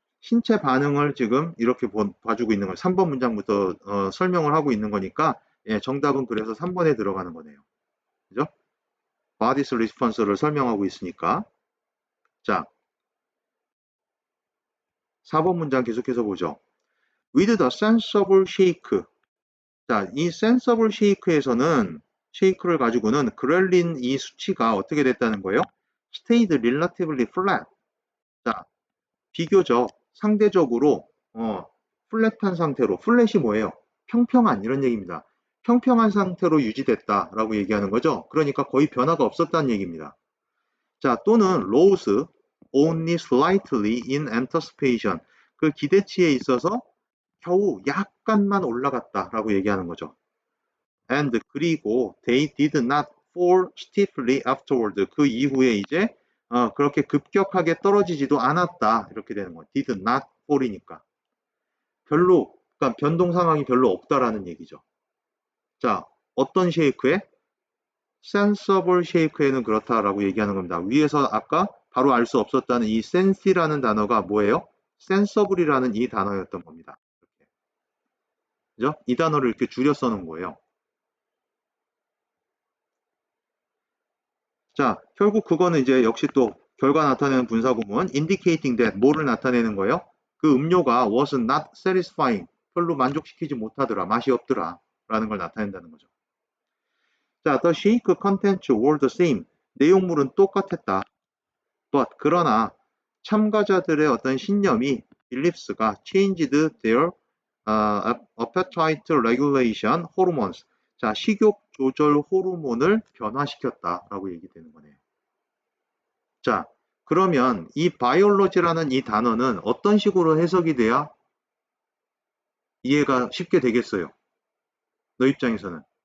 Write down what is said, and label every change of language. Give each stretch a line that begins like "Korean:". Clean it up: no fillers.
Korean: 신체 반응을 지금 이렇게 봐주고 있는 거예요. 3번 문장부터 설명을 하고 있는 거니까, 정답은 그래서 3번에 들어가는 거네요. 그죠?
English: body's response
Korean: 를 설명하고 있으니까. 자, 4번 문장 계속해서 보죠.
English: with the sensible shake.
Korean: 자, 이 sensible shake에서는, 쉐이크를 가지고는 그렐린 이 수치가 어떻게 됐다는 거예요?
English: stayed relatively flat.
Korean: 자, 비교적, 상대적으로 플랫한 상태로, 플랫이 뭐예요? 평평한, 이런 얘기입니다. 평평한 상태로 유지됐다라고 얘기하는 거죠. 그러니까 거의 변화가 없었다는 얘기입니다. 자, 또는
English: rose only slightly in anticipation.
Korean: 그 기대치에 있어서 겨우 약간만 올라갔다라고 얘기하는 거죠.
English: and,
Korean: 그리고
English: they did not fall stiffly afterward.
Korean: 그 이후에 이제 그렇게 급격하게 떨어지지도 않았다, 이렇게 되는 거예요.
English: did not fall
Korean: 이니까 별로, 그러니까 변동 상황이 별로 없다라는 얘기죠. 자, 어떤 쉐이크에? sensible shake에는 그렇다라고 얘기하는 겁니다. 위에서 아까 바로 알 수 없었다는 이 sense라는 단어가 뭐예요? sensible이라는 이 단어였던 겁니다. 그죠? 이 단어를 이렇게 줄여 써놓은 거예요. 자, 결국 그거는 이제 역시 또 결과 나타내는 분사구문
English: indicating that
Korean: 뭐를 나타내는 거예요? 그 음료가
English: was not satisfying
Korean: 별로 만족시키지 못하더라 맛이 없더라 라는 걸 나타낸다는 거죠.
English: 자, the shake contents were the same
Korean: 내용물은 똑같았다. but 그러나 참가자들의 어떤 신념이 beliefs가
English: changed their appetite regulation hormones
Korean: 자, 식욕 조절 호르몬을 변화시켰다라고 얘기되는 거네요. 자, 그러면 이 바이올로지라는 이 단어는 어떤 식으로 해석이 돼야 이해가 쉽게 되겠어요? 너 입장에서는.